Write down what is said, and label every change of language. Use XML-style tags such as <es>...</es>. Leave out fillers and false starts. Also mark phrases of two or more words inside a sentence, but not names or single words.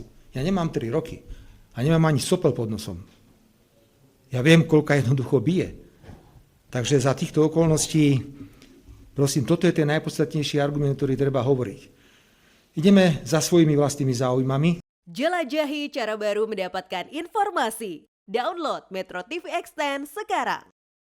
<sk>Ja nemám 3 roky a nemám ani sopel pod nosom. Ja viem, koľka jednoducho bije. Takže za týchto okolností, prosím, toto je ten najpodstatnejší argument, ktorý treba hovoriť. Ideme za svojimi vlastnými záujmami.</sk> <id>Jelajahi cara baru mendapatkan informasi. Download Metro TV Extend sekarang.</id>